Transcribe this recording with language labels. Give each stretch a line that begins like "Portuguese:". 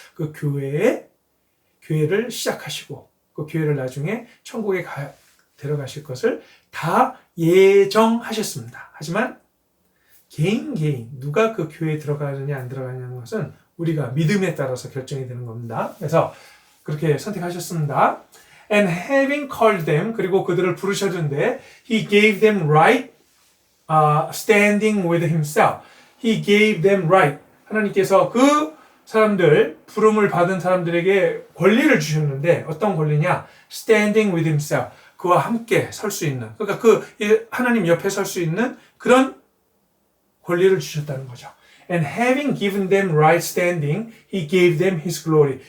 Korean: 그 교회를 시작하시고 그 교회를 나중에 천국에 데려가실 것을 다 예정하셨습니다. 하지만 개인 누가 그 교회에 들어가느냐 안 들어가느냐는 것은 우리가 믿음에 따라서 결정이 되는 겁니다. 그래서 그렇게 선택하셨습니다.
English: And having called them,
Korean: 그리고 그들을 부르셨는데
English: He gave them right standing with Himself. He gave them right.
Korean: 하나님께서 그 사람들, 부름을 받은 사람들에게 권리를 주셨는데 어떤 권리냐?
English: Standing with Himself.
Korean: 그와 함께 설 수 있는, 그러니까 그 하나님 옆에 설 수 있는 그런 권리를 주셨다는 거죠.
English: And having given them right standing, He gave them His glory.